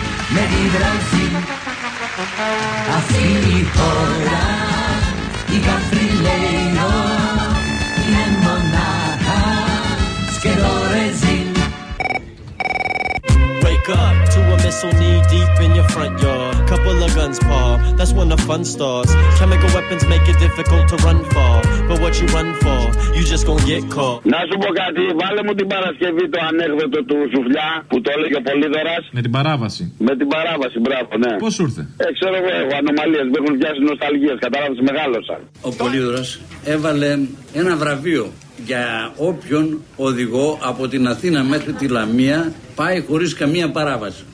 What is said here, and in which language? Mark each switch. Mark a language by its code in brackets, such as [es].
[el] Με τη δράση. Αυτή η χώρα η καφριλέιρο. Είναι μονάχα σκέτο ρεζίν. [en] Wake up to a missile knee deep in your front yard. Couple of guns paw, that's when the fun starts. Chemical weapons make it difficult to run far. But what you run for, you just gon' get caught. [el] Να σου πω κάτι, βάλε μου την Παρασκευή το ανέκδοτο του Σουφλιά που το έλεγε ο Πολύδωρας. Με την παράβαση. Με την παράβαση, μπράβο, ναι. Πώς ήρθε. Ξέρω εγώ, έχω ανομαλίες, με έχουν πιάσει νοσταλγίες, κατάλαβες, μεγάλωσα. Ο Πολύδωρας έβαλε ένα βραβείο για όποιον οδηγό από την Αθήνα μέχρι τη Λαμία πάει χωρίς καμία παράβαση.